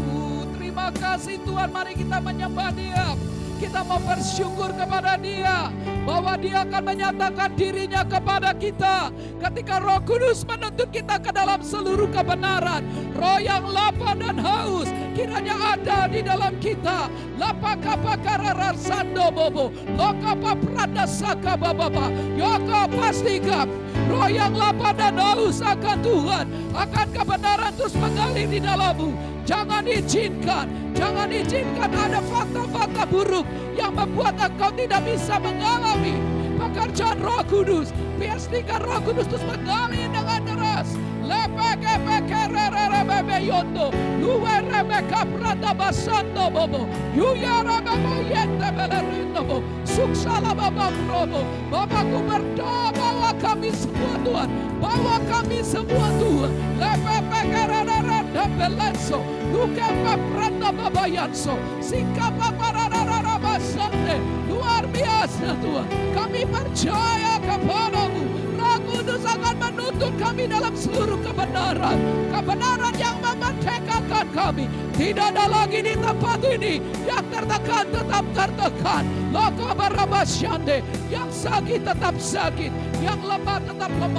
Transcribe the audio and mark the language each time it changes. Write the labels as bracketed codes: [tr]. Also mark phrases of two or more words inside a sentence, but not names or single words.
[id] Terima kasih Tuhan, mari kita menyembah Dia. Kita mau bersyukur kepada Dia bahwa Dia akan menyatakan dirinya kepada kita ketika Roh Kudus menuntut kita ke dalam seluruh kebenaran. Roh yang lapar dan haus kiranya ada di dalam kita. Lapakapakararar sando bobo, lokapa prada saka bababa, yoko pastikan roh yang lapar dan haus akan Tuhan, akan kebenaran terus mengalir di dalammu. Jangan izinkan ada fakta-fakta buruk yang membuat engkau tidak bisa mengalami pekerjaan Roh Kudus. Pastikan Roh Kudus terus mengalir dengan deras. Lepekepekererebe luwerebe kapranda basando bobo, yuyarebe moyente belerindo bo, suksala baba probo. Bapakku berdoa bawa kami semua Tuhan, bawa kami semua Tuhan. Lepekepererebe belenso, luka papranda babayanso, sika paparararabasande. Luar biasa Tuhan, kami percaya kepadamu. Roh Kudus akan menuntun kami dalam seluruh kebenaran, kebenaran yang memerdekakan kami. Tidak ada lagi di tempat ini yang tertekan tetap tertekan. Loko barabasyande, yang sakit tetap sakit, yang lemah tetap lemah.